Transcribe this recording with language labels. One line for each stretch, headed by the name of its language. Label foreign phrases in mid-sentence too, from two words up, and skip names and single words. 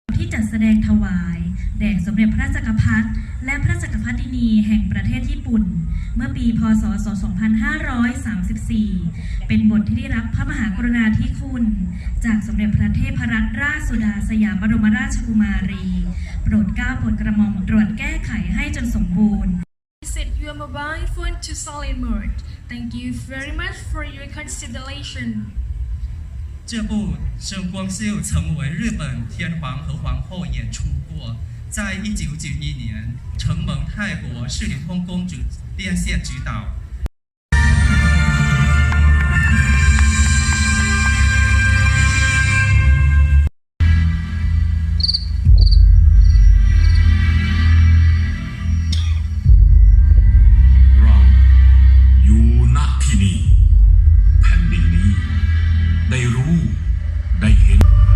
Thai: ที่จัดแสดงถวายแด่สมเด็จพระจักรพรรดิและพระจักรพรรดินีแห่งประเทศญี่ปุ่นเมื่อปีพ. ศ. 2534เป็นบทที่ได้รับพระมหากรุณาธิคุณจากสมเด็จพระเทพรัตนราชสุดาสยามบรมราชกุมารีโปรดเกล้าโปรดกระหม่อมตรวจแก้ไขให้จนสมบูรณ์
English: Set your mobile phone to silent mode. Thank you very much for your consideration.
Chinese: 这部《圣光秀》曾为日本天皇和皇后演出过，在1991年承蒙泰国世理通公主连线指导。
Thai: เราอยู่ณที่นี่แผ่นดินนี้ได้รู้ได้เห็น